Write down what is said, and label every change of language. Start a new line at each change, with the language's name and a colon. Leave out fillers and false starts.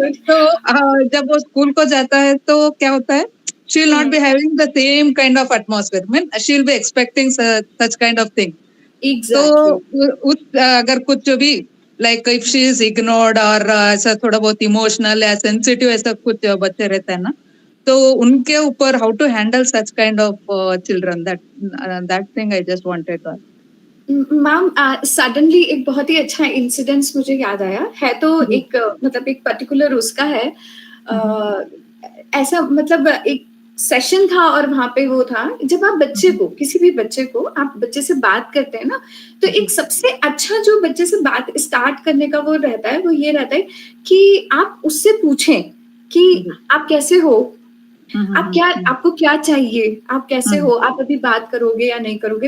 Hindi: तो जब वो स्कूल को जाता है तो क्या होता है,
English: she will not be having the same kind of atmosphere. I mean, she will be expecting such kind of thing. Exactly.
Hindi: तो अगर कुछ भी
English: like if she is ignored or
Hindi: ऐसा थोड़ा बहुत
English: emotional या sensitive
Hindi: ऐसा कुछ बच्चे रहते हैं ना, तो उनके ऊपर
English: how to handle such kind of children, that thing I just wanted to ask.
Hindi: Ma'am suddenly एक बहुत ही अच्छा इंसिडेंस मुझे याद आया है, तो एक मतलब एक पर्टिकुलर उसका है, ऐसा मतलब एक सेशन था और वहां पे वो था, जब आप बच्चे को, किसी भी बच्चे को आप बच्चे से बात करते हैं ना, तो एक सबसे अच्छा जो बच्चे से बात स्टार्ट करने का वो रहता है, वो ये रहता है कि आप उससे पूछें कि आप कैसे हो, आप क्या, आपको क्या चाहिए, आप कैसे हो, आप अभी बात करोगे या नहीं करोगे।